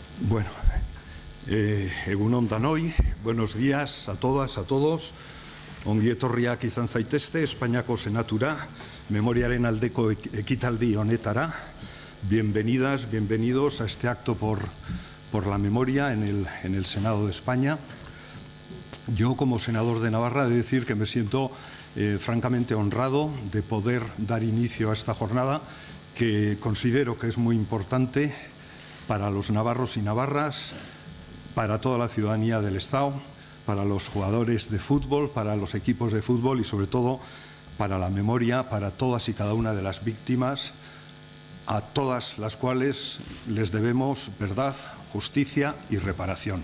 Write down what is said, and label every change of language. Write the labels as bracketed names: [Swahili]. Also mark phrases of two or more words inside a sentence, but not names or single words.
[Basque] Bueno, egunon danoi, [Spanish] buenos días a todas, a todos. [Basque] Ongi etorriak izan zaitezte Espainiako Senatura, memoriaren aldeko ekitaldi honetara. [Spanish] Bienvenidas, bienvenidos a este acto por la memoria en el Senado de España. Yo, como senador de Navarra, he de decir que me siento francamente honrado de poder dar inicio a esta jornada, que considero que es muy importante para los navarros y navarras, para toda la ciudadanía del Estado, para los jugadores de fútbol, para los equipos de fútbol y, sobre todo, para la memoria, para todas y cada una de las víctimas, a todas las cuales les debemos verdad, justicia y reparación.